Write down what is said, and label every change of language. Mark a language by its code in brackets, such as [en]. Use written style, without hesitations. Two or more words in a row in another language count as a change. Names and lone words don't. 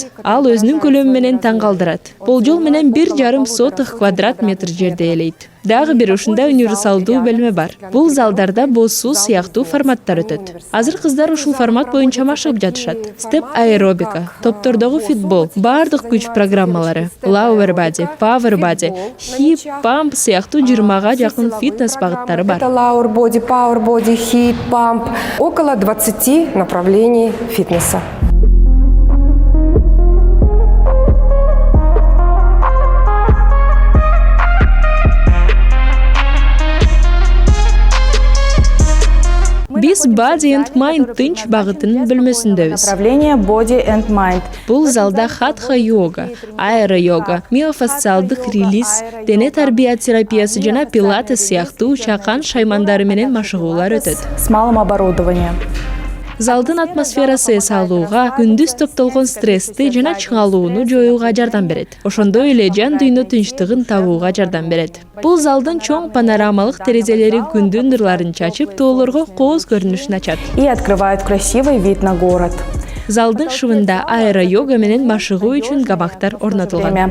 [ky] Ал өзүнүн көлөмү менен таң калтырат. Болжол менен 1,5 сотых квадрат метр жерде ээлейт. Дагы бир ушундай универсалдуу бөлмө бар. Бул залдарда боссуу сыяктуу форматтар өтөт. Азыр кыздар ушул формат боюнча машыгып жатышат. Степ аэробика, топтордогу футбол, бардык күч программалары, [en] lower body, power body, hip, pump [ky] сыяктуу 20га жакын фитнес багыттары бар. [en] Это lower body, power body, hip, pump. [ru] Около 20 направлений фитнеса. [ky] Биз Body and Mind тынч багытынын бөлмөсүндөбүз. [ru] Направление Body and Mind. [ky] Бул залда хатха-йога, аэро-йога, миофасциалдык релиз, дене тарбия терапиясы жана пилатес сыяктуу чакан шаймандары менен машыгуулар өтөт. [ru] С малым оборудованием. [ky] Залдын атмосферасы эс алууга, күндүз топтолгон стрессти жана чыңалууну жоюуга жардам берет. Ошондой эле жан дүйнө тынчтыгын табууга жардам берет. Бул залдын чоң панорамалык терезелери күндүн нурларын чачып, тоолорго кооз көрүнүшүн ачат. [ru] И открывают красивый вид на город. [ky] Залдын шыбында аэро-йога менен машыгуу үчүн гамактар орнотулган.